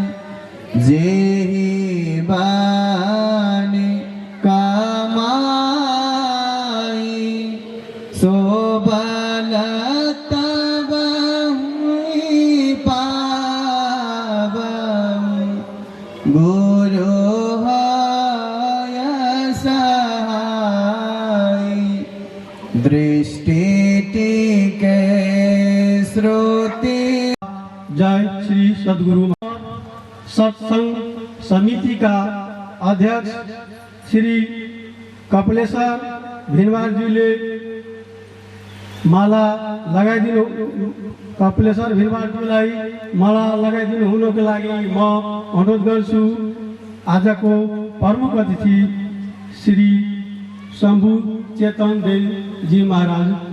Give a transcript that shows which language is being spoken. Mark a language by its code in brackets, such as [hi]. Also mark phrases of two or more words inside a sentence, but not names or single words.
[hi] जेहि बानी कमाई सो बल तब हुई पावई गुरु होय सहाय दृष्टि टिके श्रुति। [ne] जय श्री सद्गुरु सत्संग समिति का अध्यक्ष श्री कपिलेश्वर भिनवार जी ले माला लगाइदिनु कपिलेश्वर भिनवार जीलाई माला लगाइदिनु हुनको लागि म अनुरोध गर्छु। आजको प्रमुख अतिथि श्री शंभु चेतन देव जी महाराज